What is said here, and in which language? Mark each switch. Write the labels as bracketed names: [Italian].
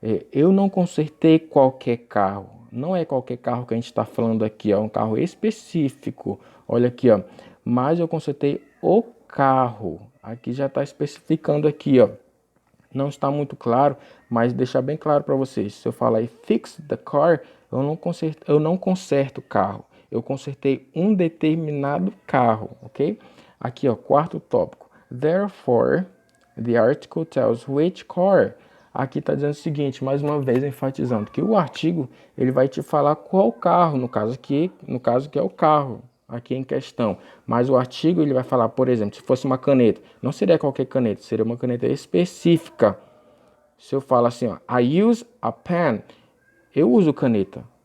[Portuguese] Eu não consertei qualquer carro. Não é qualquer carro que a gente está falando aqui, ó. É um carro específico. Olha aqui, ó. Mas eu consertei o carro. Aqui já está especificando aqui, ó. Não está muito claro, mas deixar bem claro para vocês. Se eu falar aí [English] fix the car, [Portuguese] eu não conserto o carro. Eu consertei um determinado carro, ok? Aqui, ó, quarto tópico. [English] Therefore, the article tells which car. [Portuguese] Aqui está dizendo o seguinte, mais uma vez enfatizando que o artigo ele vai te falar qual carro, no caso que é o carro aqui em questão. Mas o artigo ele vai falar, por exemplo, se fosse uma caneta, não seria qualquer caneta, seria uma caneta específica. Se eu falo assim, ó, [English] I use a pen, [Portuguese] eu uso caneta.